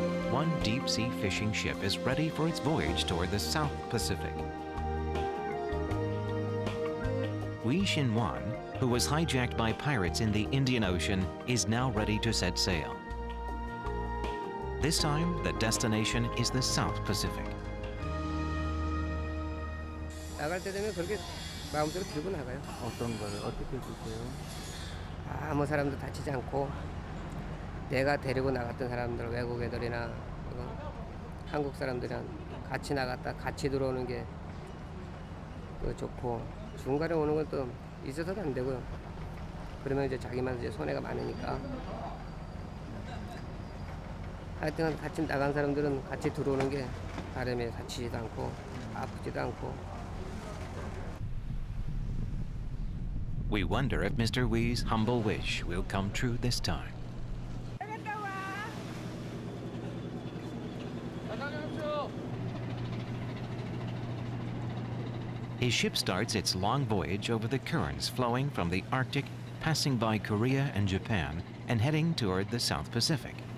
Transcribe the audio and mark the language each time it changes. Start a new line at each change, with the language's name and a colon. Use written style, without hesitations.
English: One deep-sea fishing ship is ready for its voyage toward the South Pacific. Wei Xin-wan, who was hijacked by pirates in the Indian Ocean, is now ready to set sail. This time, the destination is the South Pacific.
Korean: 나갈 때 되면 그렇게 마음대로 들고 나가요. 어떤 걸 어떻게 드세요? 아무 사람도 다치지 않고 내가 데리고 나갔던 사람들, 외국 애들이나 한국 사람들이랑 같이 나갔다 같이 들어오는 게 좋고 중간에 오는 건 또 있어서도 안 되고요. 그러면 이제 자기만 이제 손해가 많으니까. 하여튼 같이 나간 사람들은 같이 들어오는 게 바람에 다치지도 않고 아프지도 않고.
English: We wonder if Mr. Wei's humble wish will come true this time. His ship starts its long voyage over the currents flowing from the Arctic, passing by Korea and Japan, and heading toward the South Pacific.